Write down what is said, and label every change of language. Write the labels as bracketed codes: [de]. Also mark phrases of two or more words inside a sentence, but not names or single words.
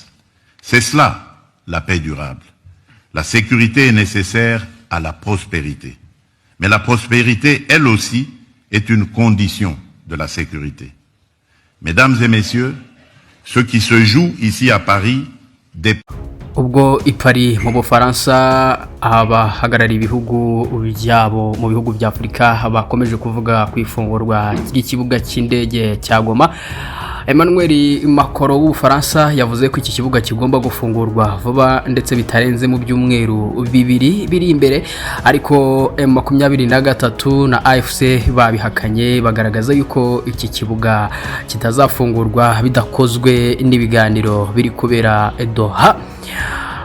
[fr] C'est cela, la paix durable. La sécurité est nécessaire à la prospérité. Mais la prospérité, elle aussi, est une condition de la sécurité. Mesdames et messieurs, ce qui se joue ici à Paris dépend. [rw] Ubwo i Paris mu Bufaransa abahagarariye ibihugu byabo mu bihugu bya Afrika bakomeje kuvuga ku ifungurwa ry'ikibuga cy'indege cya Goma. Emmanuel Macron w'Ubufaransa yavuze ko iki kibuga kigomba gufungurwa vuba ndetse bitarenze mu byumweru bibiri biri imbere, ariko M23 na AFC babihakanye bagaragaza yuko iki kibuga kitazafungurwa bidakozwe n'ibiganiro biri kubera Doha.